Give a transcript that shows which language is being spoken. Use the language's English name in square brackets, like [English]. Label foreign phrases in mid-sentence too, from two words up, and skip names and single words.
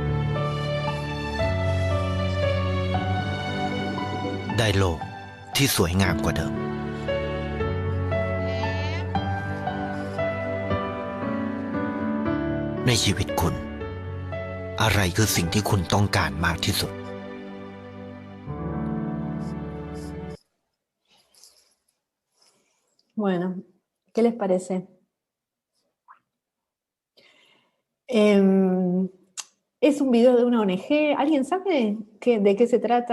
[Thai] ได้โลกที่สวยงามกว่าเดิมในชีวิตคุณอะไรคือสิ่งที่คุณต้องการมากที่สุด [Spanish] Bueno, ¿qué les parece? Es un video de una ONG. ¿Alguien sabe de qué se trata?